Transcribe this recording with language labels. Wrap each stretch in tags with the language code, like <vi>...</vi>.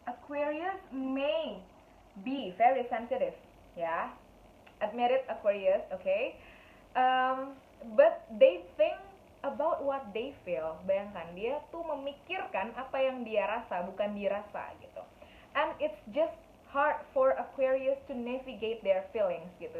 <en>Aquarius may be very sensitive, yeah, admit it, Aquarius, okay. But they think about what they feel.</en> <id>Bayangkan, dia tuh memikirkan apa yang dia rasa, bukan dirasa gitu.</id> <en>And it's just hard for Aquarius to navigate their feelings gitu.</en>